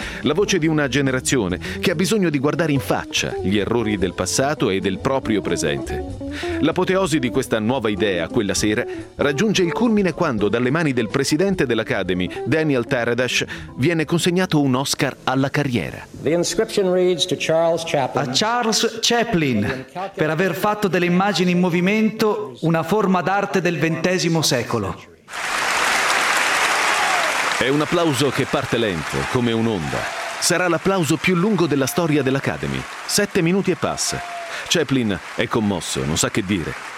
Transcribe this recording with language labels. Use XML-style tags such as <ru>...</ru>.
<it>La voce di una generazione che ha bisogno di guardare in faccia gli errori del passato e del proprio presente. L'apoteosi di questa nuova idea, quella sera, raggiunge il culmine quando, dalle mani del presidente dell'Academy, Daniel Taradash, viene consegnato un Oscar alla carriera.</it> <en>The inscription reads to Charles Chaplin.</en> <it>A Charles Chaplin, per aver fatto delle immagini in movimento una forma d'arte del XX secolo. È un applauso che parte lento, come un'onda. Sarà l'applauso più lungo della storia dell'Academy. 7 minuti e passa. Chaplin è commosso, non sa che dire.</it>